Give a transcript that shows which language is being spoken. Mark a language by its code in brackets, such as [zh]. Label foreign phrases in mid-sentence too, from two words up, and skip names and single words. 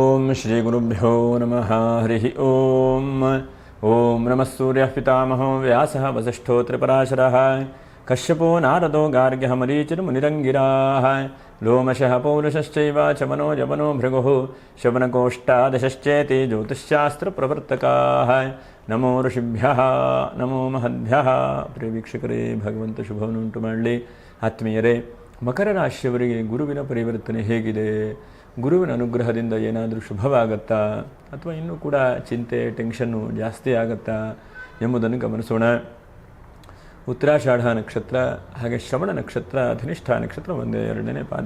[sa] श्रीगुरुभ्यो नमः हरिः ॐ नमः सूर्यः पितामहो व्यासः वसिष्ठो त्रिपराशरः कश्यपो नारदो गार्ग्यः मरीचिर्मुनिरङ्गिराः लोमशः पौरुषश्चैव चमनो जवनो भृगुः शवनकोष्ठादशश्चेति ज्योतिश्शास्त्रप्रवर्तकाः नमो ऋषिभ्यः नमो महद्भ्यः [kn] ಪ್ರಿಯ ಭಗವಂತ ಶುಭವನ್ನುಂಟು ಮಾಡಲಿ. ಆತ್ಮೀಯರೇ, ಮಕರ ರಾಶಿಯವರಿಗೆ ಗುರುವಿನ ಪರಿವರ್ತನೆ ಹೇಗಿದೆ? ಗುರುವಿನ ಅನುಗ್ರಹದಿಂದ ಏನಾದರೂ ಶುಭವಾಗತ್ತಾ ಅಥವಾ ಇನ್ನೂ ಕೂಡ ಚಿಂತೆ ಟೆನ್ಷನ್ನು ಜಾಸ್ತಿ ಆಗತ್ತಾ ಎಂಬುದನ್ನು ಗಮನಿಸೋಣ. ಉತ್ತರಾಷಾಢ ನಕ್ಷತ್ರ ಹಾಗೆ ಶ್ರವಣ ನಕ್ಷತ್ರ ಧನಿಷ್ಠ ನಕ್ಷತ್ರ ಒಂದೇ ಎರಡನೇ ಪಾದ.